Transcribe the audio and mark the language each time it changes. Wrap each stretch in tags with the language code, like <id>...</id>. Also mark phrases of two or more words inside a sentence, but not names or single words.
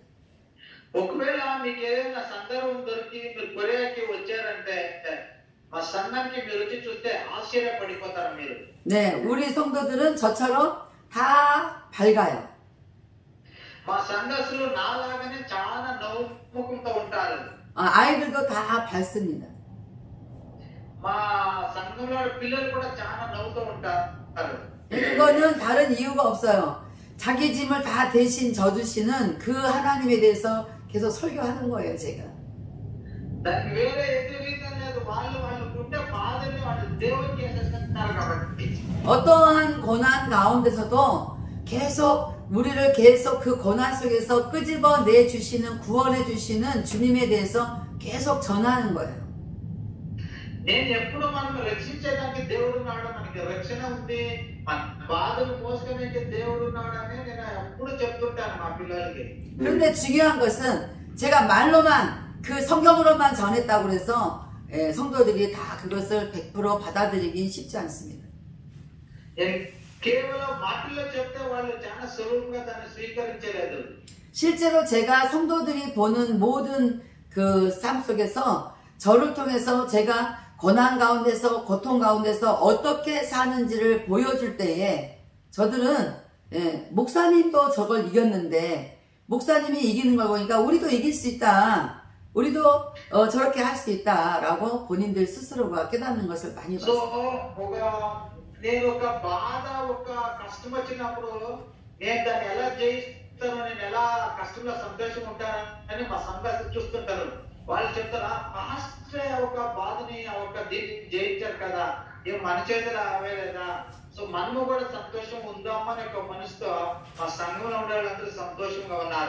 <te>ఒకవేళ మీకు ఏదైనా సందర్భం దొరికి మీరు కొరియాకి వచ్చారంటే మా సంఘానికి మీరు వచ్చి చూస్తే ఆశ్చర్యపడిపోతారు మీరు.</te> <ko>네, 우리 성도들은 저처럼 다 밝아요.</ko> <te>మా సంఘస్థులు నాలాగానే చాలా నవ్వుకుంటూ ఉంటారు.</te> <ko>아이들도 다 밝습니다.</ko> <te>మా సంఘంలో పిల్లలు కూడా చాలా నవ్వుతూ ఉంటారు.</te> <ko>그거는 다른 이유가 없어요. 자기 짐을 다 대신 져주시는 그 하나님에 대해서 계속 설교하는 거예요, 제가.</ko> <te>దానికి వేరే ఎదురు రీజన్ లేదు. వాళ్ళకుండే బాధని వాళ్ళు దేవునికి వేసేస్తున్నారు కాబట్టి.</te> <ko>어떠한 고난 가운데서도 계속 우리를 계속 그 고난 속에서 끄집어 내주시는 구원해 주시는 주님에 대해서 계속 전하는 거예요.</ko> <te>నేను ఎప్పుడు మనం రక్షించడానికి దేవుడు ఉన్నాడు, మనకి రక్షణ ఉంది, మన బాధను మోసుకునే దేవుడు ఉన్నాడని నేను ఎప్పుడు చెప్తుంటాను మా పిల్లలకి.</te> <ko>그런데 중요한 것은 제가 말로만 그 성경으로만 전했다고 해서 성도들이 다 그것을 100% 받아들이긴 쉽지 않습니다.</ko> <te>కేవలం మాటల్లో చెప్తే వాళ్ళు చాలా సులభంగా దాన్ని స్వీకరించలేదు.</te> <ko>실제로 제가 성도들이 보는 모든 그 삶 속에서 저를 통해서 제가 고난 가운데서 고통 가운데서 어떻게 사는지를 보여줄 때에 저들은 목사님도 저걸 이겼는데 목사님이 이기는 걸 보니까 우리도 이길 수 있다. 우리도 저렇게 할 수 있다라고 본인들 스스로가 깨닫는 것을 많이 봤어요.</ko> <te>నేను ఒక బాధ ఒక కష్టం వచ్చినప్పుడు నేను దాన్ని ఎలా జయిస్తాను, నేను ఎలా కష్టంలో సంతోషం ఉంటానని మా సంఘాలు చూస్తుంటారు. వాళ్ళు చెప్తారా, పాస్టర్ ఒక బాధని ఒక దీన్ని జయించారు కదా, మన చేతులు అవేలేదా, సో మనము కూడా సంతోషం ఉందామని ఒక మనసుతో మా సంఘంలో ఉండే వాళ్ళందరూ సంతోషంగా ఉన్నారు.</te>